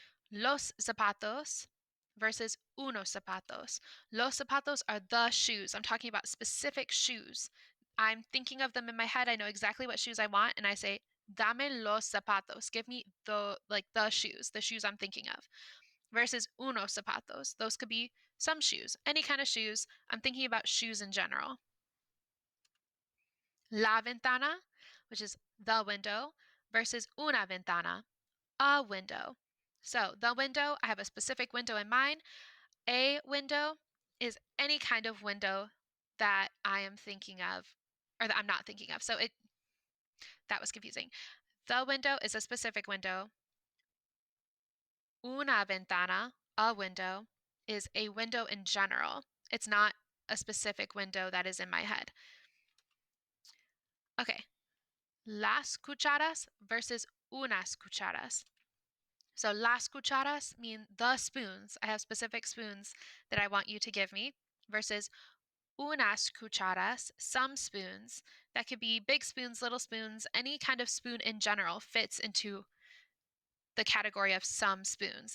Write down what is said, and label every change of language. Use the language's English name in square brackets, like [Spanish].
[Spanish] Los zapatos versus unos zapatos. Los zapatos [English] are the shoes. I'm talking about specific shoes. I'm thinking of them in my head. I know exactly what shoes I want, and I say, [Spanish] dame los zapatos. [English] Give me the shoes I'm thinking of. Versus [Spanish] unos zapatos. [English] Those could be some shoes, any kind of shoes. I'm thinking about shoes in general. [Spanish] La ventana, [English] which is the window, versus [Spanish] una ventana, [English] a window. So the window, I have a specific window in mind. A window is any kind of window that I am thinking of, or that I'm not thinking of. So that was confusing. The window is a specific window. [Spanish] Una ventana, [English] a window. is a window in general. It's not a specific window that is in my head. [Spanish] Okay, las cucharas versus unas cucharas. [English] So [Spanish] las cucharas [English] mean the spoons. I have specific spoons that I want you to give me versus [Spanish] unas cucharas, [English] some spoons. That could be big spoons, little spoons, any kind of spoon in general fits into the category of some spoons.